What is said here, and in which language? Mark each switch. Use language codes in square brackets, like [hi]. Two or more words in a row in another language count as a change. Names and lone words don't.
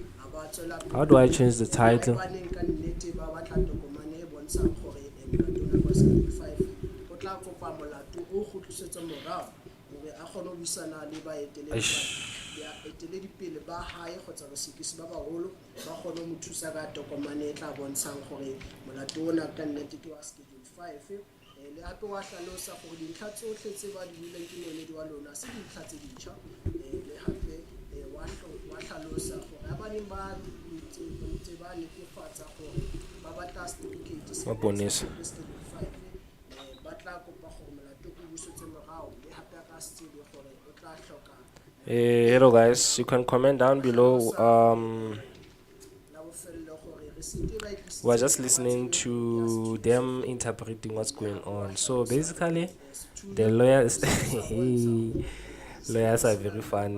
[st] ba tswela pele. [en] How do I change the title? [st] Haebaneng ka nnete ba batla tokomane e bontshang gore molato ona kwa Schedule 5 o tla kopa molato o kgutlisetswe morao hore a kgone ho buisana le baeteledipele ba hae kgotsa basekisi ba baholo ba kgone ho mo thusa ka tokomane e tla bontshang gore molato ona ka nnete ke wa Schedule 5. Le hape wa hlalosa gore dintlha tsohle tse ba di buileng ke moemedi wa lona se dintlha tse dintjha. Le hape wa hlalosa gore haebaneng ba ntse ba netefatsa gore ba batla certificate sa Maponesa. Schedule 5 ba tla kopa gore molato o busetswe morao, le hape a ka se tsebe gore o tla hloka. [en] Hello guys, you can comment down below. We're just listening to them interpreting what's going on. So basically, the lawyers lawyers are very fun.